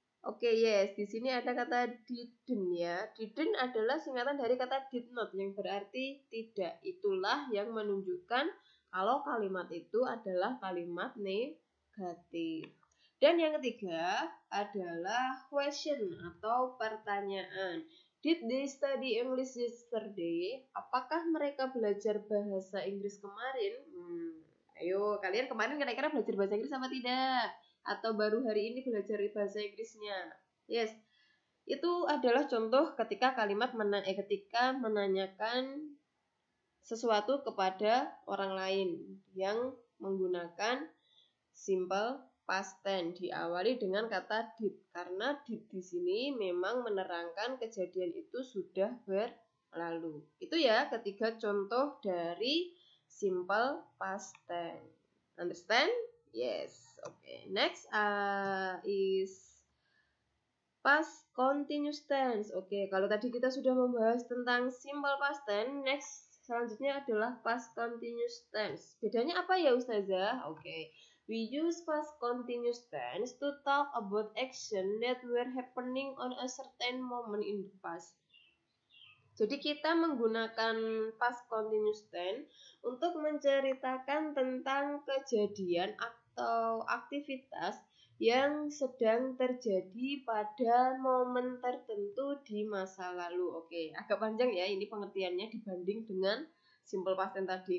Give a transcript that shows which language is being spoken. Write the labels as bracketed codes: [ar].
[id] Oke, yes, di sini ada kata didn't ya. Didn't adalah singkatan dari kata did not yang berarti tidak. Itulah yang menunjukkan kalau kalimat itu adalah kalimat negatif. Dan yang ketiga adalah question atau pertanyaan. [en] Did they study English yesterday? [id] Apakah mereka belajar bahasa Inggris kemarin? Ayo, kalian kemarin kira-kira belajar bahasa Inggris apa tidak? Atau baru hari ini belajar bahasa Inggrisnya? Yes, itu adalah contoh ketika ketika menanyakan sesuatu kepada orang lain yang menggunakan simple past tense diawali dengan kata did, karena did di sini memang menerangkan kejadian itu sudah berlalu. Itu ya ketiga contoh dari simple past tense. [en] Understand? Yes. Okay. Next is past continuous tense. Oke, [id] kalau tadi kita sudah membahas tentang [en] simple past tense, next [id] Selanjutnya adalah past continuous tense. Bedanya apa ya Ustazah? Oke. [en] We use past continuous tense to talk about action that were happening on a certain moment in the past. [id] Jadi kita menggunakan past continuous tense untuk menceritakan tentang kejadian atau aktivitas yang sedang terjadi pada momen tertentu di masa lalu. Oke, agak panjang ya ini pengertiannya dibanding dengan simple past tense tadi.